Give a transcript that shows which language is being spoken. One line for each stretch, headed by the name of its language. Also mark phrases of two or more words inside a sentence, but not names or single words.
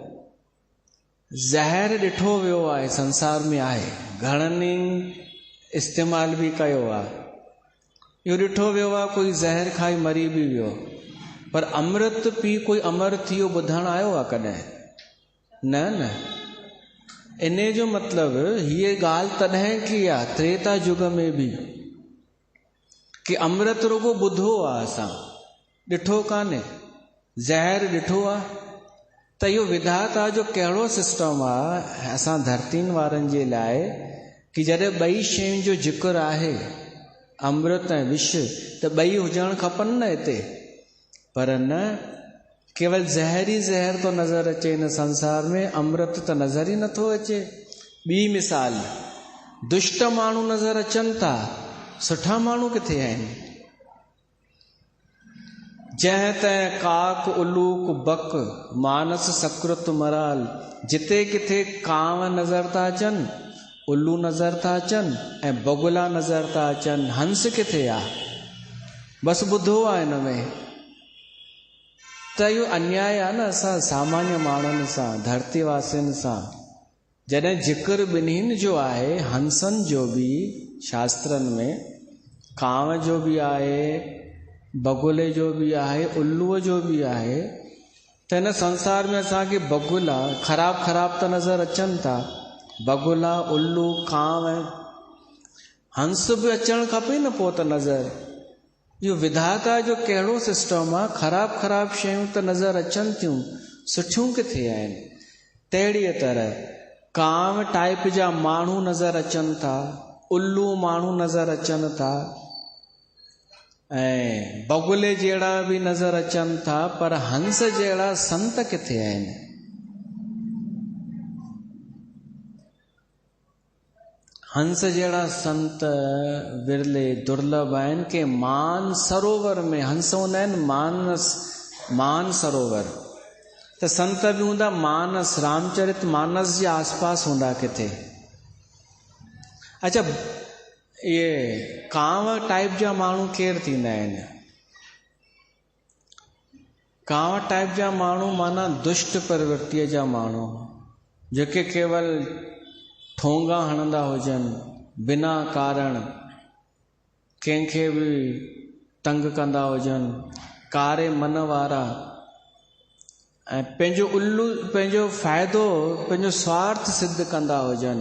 Sindhi: ज़हर ॾिठो वियो आहे, संसार में आहे, घणनि इस्तेमाल बि कयो आहे। इहो ॾिठो वियो आहे कोई ज़हर खाई मरी बि वियो, पर अमृत पी कोई अमर थी वियो ॿुधणु आयो आहे कॾहिं? न न। इन जो मतिलबु हीअ ॻाल्हि तॾहिं की आहे त्रेता युग में बि, कि अमृत रुगो ॿुधो आहे, असां ॾिठो कान्हे। ज़हर ॾिठो आहे। त इहो विधाता जो कहिड़ो सिस्टम आहे असां धरतीन वारनि जे लाइ, कि जॾहिं ॿई शयुनि जो ज़िक्र आहे, अमृत ऐं विष, त ॿई हुजणु खपनि न हिते। पर न, केवल ज़हर ई ज़हर थो नज़र अचे हिन संसार में, अमृत त नज़र ई नथो अचे। ॿी मिसाल, दुष्ट माण्हू नज़र अचनि था, सुठा माण्हू किथे आहिनि?
Awadhi: जंहिं तंहिं काक उलूक बक मानस सकृत मराल।
Sindhi: जिते किथे कांव नज़र था अचनि, उल्लू नज़र था अचनि ऐं बगुला नज़र था अचनि, हंस किथे आहे? बसि ॿुधो आहे हिन में। त इहो अन्याय आहे न असां सामान्य माण्हुनि सां, धरतीवासियुनि सां। जॾहिं ज़िक्र ॿिन्हिनि जो आहे, हंसनि जो बि शास्त्रनि में, कांव जो बि आहे, बगुले जो बि आहे, उल्लूअ जो बि आहे, त हिन संसार में असांखे बगुला ख़राब त नज़र अचनि था। बगुला, उल्लू, कांव, हंस बि अचणु खपे न पोइ त नज़र। इहो विधाता जो कहिड़ो सिस्टम आहे? ख़राब शयूं त नज़र अचनि थियूं, सुठियूं किथे आहिनि? तहिड़ीअ तरह कांव टाइप जा माण्हू नज़र अचनि था, उल्लू माण्हू नज़र अचनि था, ऐं बगुले जहिड़ा बि नज़र अचनि था, पर हंस जहिड़ा संत किथे आहिनि? हंस जहिड़ा संत विरले दुर्लभ आहिनि। के मान सरोवर में हंस हूंदा आहिनि, मान सरोवर, त संत बि हूंदा मानस, रामचरित मानस जे आसपास हूंदा किथे। अच्छा, इहे कांव टाइप जा माण्हू केरु थींदा आहिनि? कांव टाइप जा माण्हू माना दुष्ट प्रवृत्तिअ जा माण्हू, जेके केवल ठोंगा हणंदा हुजनि, बिना कारण कंहिंखे बि तंग कंदा हुजनि, कारे मन वारा, ऐं पंहिंजो फ़ाइदो, पंहिंजो स्वार्थ सिद्ध कंदा हुजनि।